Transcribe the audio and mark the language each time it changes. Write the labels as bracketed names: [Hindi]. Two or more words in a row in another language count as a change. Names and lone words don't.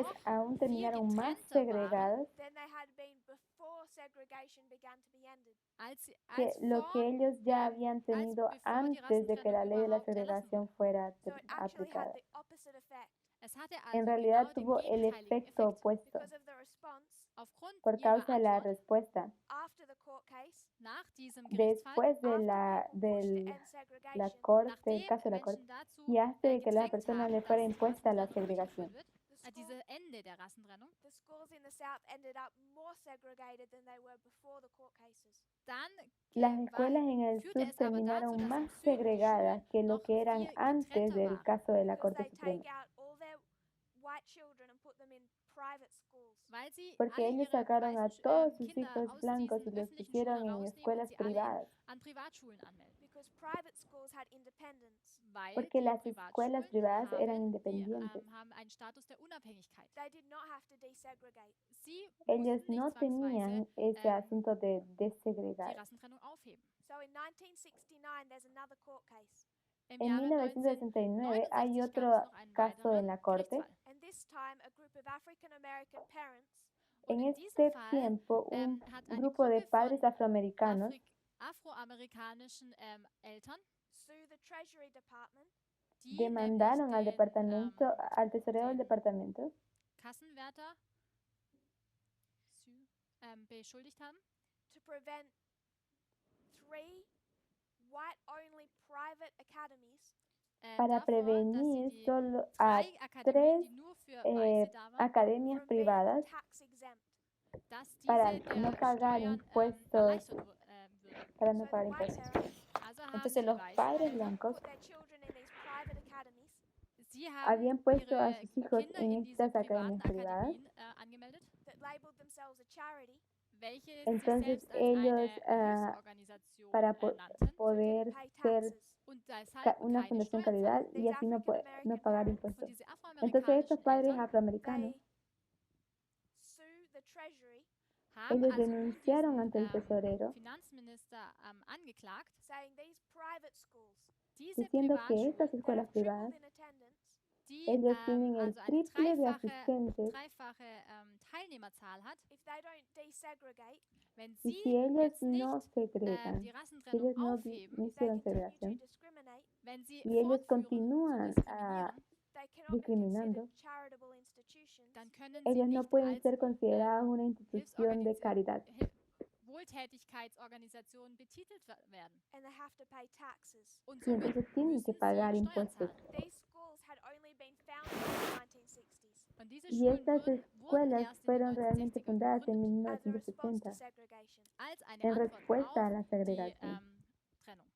[German] noch [Spanish] aún [German] viel [Spanish] terminaron más [German] getrennter waren, [Spanish] segregadas [English] than they had been before segregation began to be ended. [Spanish] que [German] als [Spanish] lo [German] vor, [Spanish] que ellos ya habían tenido [German] bevor die [Spanish] antes de que la [German] Rassentrennung [Spanish] ley de la [German] überhaupt erlassen [Spanish] segregación [German] wurde. [Spanish] fuera [English] So it actually had [Spanish] aplicada. [English] the opposite effect. [German] Es hatte [Spanish] En [German] also [Spanish] realidad [German] genau den [Spanish] tuvo el [German] gegenteiligen [Spanish] efecto [German] Effekt. [Spanish] opuesto [English] Because of the response [German] Aufgrund [Spanish] por [German] ihrer [Spanish] causa de la [German] Antwort [Spanish] respuesta. [English] after the court case, [German] nach diesem Gerichtsfall, [Spanish] Después de [English] after [Spanish] la, [English] people pushed to [Spanish] del [English] end [Spanish] la [English] segregation, [Spanish] corte, el [German] nachdem [Spanish] caso de la corte, [German] Menschen dazu [Spanish] y antes de que la [German] gedrängt [Spanish] persona [German] haben, [Spanish] le fuera [German] dass die [Spanish] impuesta la [German] Rassentrennung [Spanish] segregación. [German] durchgeführt wird, [English] the, school, [German] dieses Ende der Rassentrennung, [English] the schools in the south ended up more segregated than they were before the court cases. [German] dann [Spanish] Las escuelas en el [German] führte [Spanish] sur [German] es aber dazu, [Spanish] terminaron [German] dass im [Spanish] más [German] Süden die [Spanish] segregadas [German] Schulen [Spanish] que lo [German] noch [Spanish] que eran [German] viel [Spanish] antes [German] getrennter [Spanish] del [German] waren, [Spanish] caso de la [English] Because [Spanish] Corte [English] they [Spanish] Suprema. [English] take out all their white children and put them in private schools. [German] weil sie [Spanish] Porque [German] alle [Spanish] ellos [German] ihre [Spanish] sacaron a [German] weißen [Spanish] todos sus [German] Kinder [Spanish] hijos [German] aus [Spanish] blancos y [German] diesen [Spanish] los [German] öffentlichen Schulen [Spanish] pusieron en [German] herausnehmen und [Spanish] escuelas [German] sie alle [Spanish] privadas. [German] an Privatschulen anmelden. [English] Because private schools had independence. [German] Weil [Spanish] Porque [German] die [Spanish] las escuelas [German] Privatschulen [Spanish] privadas eran [German] haben, [Spanish] independientes. [German] haben einen Status der Unabhängigkeit. [English] They did not have to desegregate. [German] Sie [Spanish] Ellos [German] mussten nicht [Spanish] no tenían [German] zwangsweise [Spanish] ese asunto de [German] die [Spanish] desegregar. [German] Rassentrennung aufheben. [English] So in 1969, there's another court case. [German] Im [Spanish] En [German] Jahre [Spanish] 1969 hay [German] 1969 [Spanish] otro [German] gab es noch einen [Spanish] caso [German] weiteren [Spanish] en la corte. [German] Gerichtsfall. [English] And this time, a group of African American parents [German] Und [Spanish] En [German] in diesem [Spanish] este [German] Fall [Spanish] tiempo, un [German] hat eine [Spanish] grupo de [German] Gruppe [Spanish] padres [German] von [Spanish] afroamericanos [German] afroamerikanischen Eltern, [English] sued the Treasury Department [German] die [Spanish] demandaron al [German] nämlich [Spanish] departamento, al tesorero del [German] den [Spanish] departamento, [German] Kassenwärter beschuldigt haben, [English] to prevent 3 white-only private academies [Spanish] para [German] davor, dass [Spanish] prevenir [German] sie die [Spanish] solo a [German] 3 Akademien, die nur für Weiße da waren, [Spanish] academias [English] from being [Spanish] privadas [English] tax exempt. [German] dass diese [Spanish] para [German] der [Spanish] no pagar [German] Steuern [Spanish] impuestos, [German] erleichtert würden. [Spanish] para [English] So [Spanish] no [English] the [Spanish] pagar [English] white [Spanish] impuestos. [English] parents, [German] Also haben [Spanish] Entonces [German] die [Spanish] los [German] weißen [Spanish] padres [German] Eltern, [Spanish] blancos [English] put their children in these private academies [German] sie haben [Spanish] habían puesto a [German] ihre [Spanish] sus hijos [German] Kinder [Spanish] en [German] in diese [Spanish] estas academias [German] privaten [Spanish] privadas. [German] Akademien angemeldet, [English] that labeled themselves a charity [German] welche sich [Spanish] Entonces [German] selbst als [Spanish] ellos, [German] eine Hilfsorganisation [Spanish] para [German] nannten [English] so they [Spanish] poder [English] couldn't pay [Spanish] ser [English] taxes. [German] und deshalb [Spanish] una [German] keine [Spanish] fundación [German] Steuern [Spanish] calidad [German] zahlten. [Spanish] y así no, no pagar [English] These [German] Und [Spanish] impuestos. [German] diese [Spanish] Entonces estos [German] afroamerikanischen [Spanish] padres [German] Eltern [Spanish] afroamericanos, [English] They sue the Treasury, [German] haben [Spanish] ellos [German] also nun [Spanish] denunciaron [German] diesen [Spanish] ante el tesorero [German] Finanzminister angeklagt, [English] saying these private schools, [German] diese [Spanish] diciendo que [German] Privatschulen, [Spanish] estas [English] that are [Spanish] escuelas privadas, [English] tripled in attendance, [German] die [Spanish] ellos tienen el [German] also eine [Spanish] triple de asistentes [German] dreifache Teilnehmerzahl hat, [English] if they don't desegregate, [German] wenn [Spanish] y [German] sie [Spanish] si ellos [German] jetzt [Spanish] no [German] nicht [Spanish] segregan, [German] die [Spanish] si [German] Rassentrennung [Spanish] ellos no, [German] aufheben, [Spanish] no [English] if they [Spanish] hicieron [English] continue to [Spanish] segregación [English] discriminate, [German] wenn sie [Spanish] y ellos [German] fortführen zu [Spanish] continúan [German] diskriminieren, [English] they cannot be [Spanish] discriminando, [English] considered charitable institutions [German] dann können sie [Spanish] ellos no [German] nicht [Spanish] pueden [German] als [Spanish] ser considerados una institución de caridad [German] Wohltätigkeitsorganisationen betitelt werden. [English] and they have to pay taxes. [German] Und [Spanish] y [German] somit [Spanish] entonces tienen [German] müssen [Spanish] que [German] sie [Spanish] pagar [German] Steuern [Spanish] impuestos. [German] zahlen. [English] These schools had only been founded in the 1960s [German] Und diese [Spanish] Y [German] Schulen [Spanish] estas [German] wurden [Spanish] escuelas [German] erst in den [Spanish] fueron realmente [German] 1960er [Spanish] fundadas en [German] gegründet, [English] as a response to [Spanish] 1970 [English] segregation. [German] als eine [Spanish] en [German] Antwort [Spanish] respuesta a [German] auf [Spanish] la [German] die [Spanish] segregación. [German] Trennung.